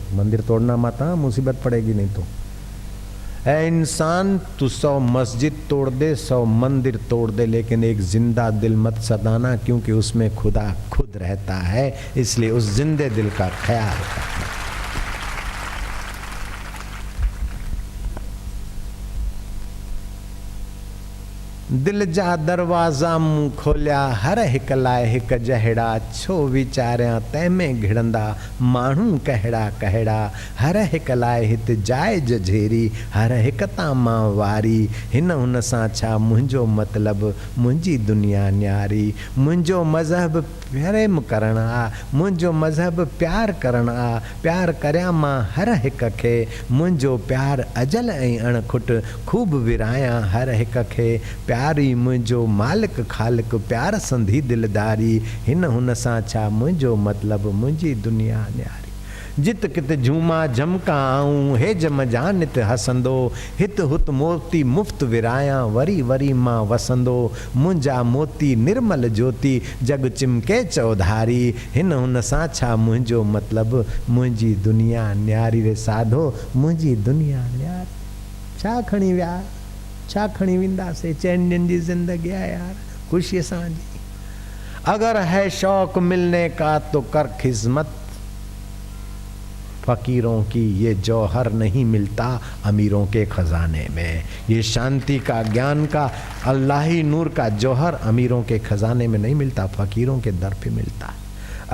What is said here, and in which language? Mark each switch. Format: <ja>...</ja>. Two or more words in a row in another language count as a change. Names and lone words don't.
<hi>मंदिर तोड़ना मत, हाँ, मुसीबत पड़ेगी नहीं तो। ए इंसान तू 100 मस्जिद तोड़ दे, 100 मंदिर तोड़ दे, लेकिन एक जिंदा दिल मत सताना, क्योंकि उसमें खुदा खुद रहता है, इसलिए उस जिंदे दिल का ख्याल रखना।</hi> <sd>दिल जा दरवाजा मूं खोलिया, हर हिक लाइ हिक जहिड़ा, छो वीचारियां तंहिंमें घिड़ंदा, माण्हू कहिड़ा कहिड़ा, हर हिक लाइ हित जाइ जझेरी, हर हिक तां मां वारी, हिन हुन सां छा मुंहिंजो मतिलबु, मुंहिंजी दुनिया न्यारी। मुंहिंजो मज़हब प्रेम करणु आ, मुंहिंजो मज़हब प्यार करणु आ, प्यार करियां मां हर हिक खे, मुंहिंजो प्यार अजल ऐं अणखुट, खूब विरायां हर हिक खे, प्यारी मुंहिंजो मालिक ख़ालिक, प्यार संधी दिलदारी, हिन हुन सां छा मुंहिंजो मतिलबु, मुंहिंजी दुनिया न्यारी। जित कित झूमा झमका आऊं, हे जम जां नित हसंदो, हित हुत मोती मुफ़्त विरायां, वरी वरी मां वसंदो, मुंहिंजा मोती निर्मल ज्योति, जग चिमके चौधारी, हिन हुन सां छा मुंहिंजो मतिलबु, मुंहिंजी दुनिया न्यारी। रे साधो मुंहिंजी दुनिया न्यारी। छा खणी विया, छा खणी वेंदासीं, चइनि ॾींहंनि जी ज़िंदगी आहे यार, ख़ुशीअ सां जी।</sd> <hi>अगर है शौक मिलने का तो कर खिदमत, फकीरों की ये जौहर नहीं मिलता अमीरों के खजाने में। ये शांति का, ज्ञान का, अल्लाही नूर का जौहर अमीरों के खजाने में नहीं मिलता, फकीरों के दर पे मिलता है।</hi>